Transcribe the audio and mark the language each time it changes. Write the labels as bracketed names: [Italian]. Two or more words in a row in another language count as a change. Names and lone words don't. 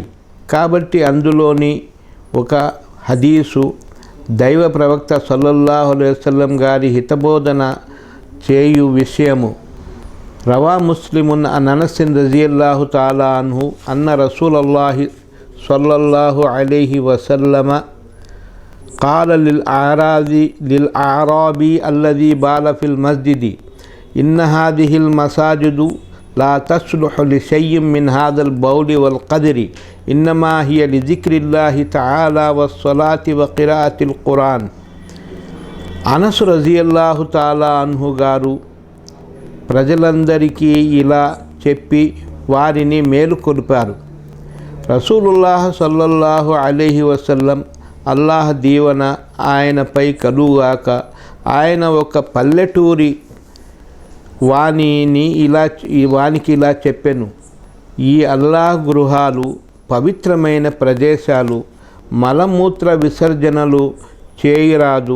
[Telugu] కాబట్టి అందులోని ఒక హదీసు దైవ ప్రవక్త [Arabic] صلى الله عليه وسلم [Telugu] గారి హితబోధన చేయు విషయము. [Arabic] رواه مسلم عن أنس رضي الله تعالى عنه أن رسول الله صلى الله عليه وسلم قال للأعرابي الذي بال في المسجد إن هذه المساجد لا تصلح لشيء من هذا البول والقدر إنما هي لذكر الله تعالى والصلاة وقراءة القرآن. [Telugu] అనస్ [Arabic] رضي الله تعالى عنه [Telugu] గారు ప్రజలందరికీ ఇలా చెప్పి వారిని మేలుకొల్పారు. రసూలుల్లాహ్ [Arabic] صلى الله عليه وسلم [Telugu] అల్లాహ్ దీవెన ఆయనపై కలుగాక ఆయన ఒక పల్లెటూరి వానికి ఇలా చెప్పెను, ఈ అల్లాహ్ గృహాలు పవిత్రమైన ప్రదేశాలు, మలమూత్ర విసర్జనలు చేయరాదు.